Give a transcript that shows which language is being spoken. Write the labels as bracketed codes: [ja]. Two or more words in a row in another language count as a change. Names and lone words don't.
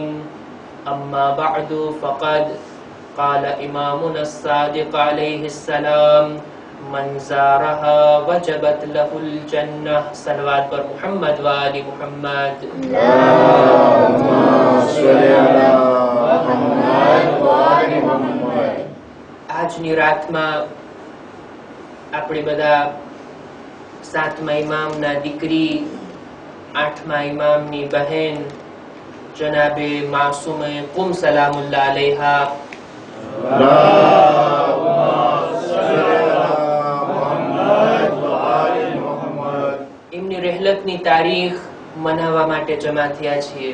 [ar] أما بعد فقد قال إمامنا الصادق عليه السلام من زارها وجبت له الجنة. [fa] صلوات بر محمد وآل محمد. [ar] اللهم صل على محمد وآل محمد. [gu] આજની રાતમાં આપણે બધા સાતમા ઇમામના દીકરી, આઠમા ઇમામની બહેન જનાબે માસૂમે કુમ [ar] سلام الله عليها [gu] એમની રહેલતની તારીખ મનાવવા માટે જમા થયા છીએ.